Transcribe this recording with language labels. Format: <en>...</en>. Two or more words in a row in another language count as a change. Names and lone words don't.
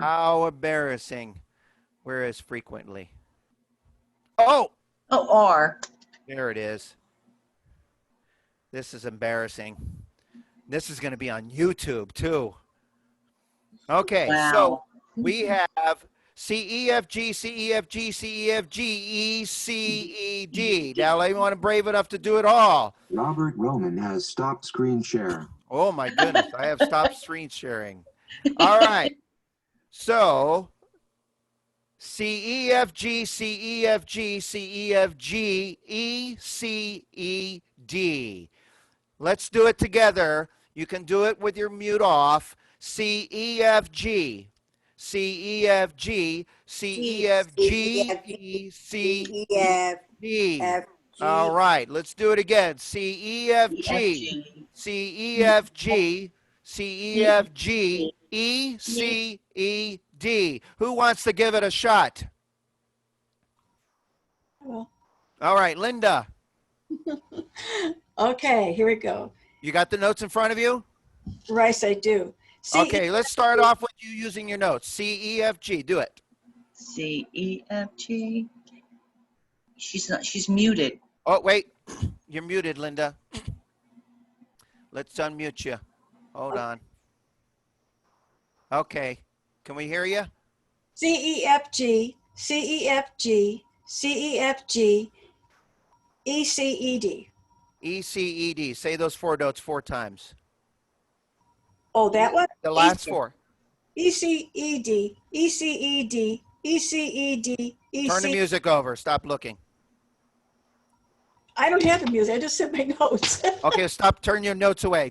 <en>How embarrassing. Where is frequently? Oh, Oh, R. there it is. This is embarrassing. This is going to be on YouTube too. Okay, so Wow. we have C, E, F, G, C, E, F, G, C, E, F, G, E, C, E, D. Now, anyone brave enough to do it all? Robert Roman has stopped screen share. Oh my goodness, I have stopped screen sharing. All right. So C, E, F, G, C, E, F, G, C, E, F, G, E, C, E, D. Let's do it together. You can do it with your mute off. C, E, F, G. C, E, F, G. C, E, F, G, E, C, E, D. All right, let's do it again. C, E, F, G. C, E, F, G. C, E, F, G. E, C, E, D. Who wants to give it a shot? Well, All right, Linda, okay, here we go. you got the notes in front of you? Rice, I do. C, Okay, let's start off with you using your notes. C, E, F, G. Do it. C, E, F, G. She's muted. Oh, wait. You're muted, Linda. Let's unmute you. Hold on. Okay. Can we hear you? C, E, F, G, C, E, F, G, C, E, F, G, E, C, E, D. ECED. Say those 4 notes 4 times. Oh, that one? The last 4. ECED, ECED, ECED, Turn the EC. music over. Stop looking. I don't have the music. I just said my notes. Okay, stop. Turn your notes away.</en>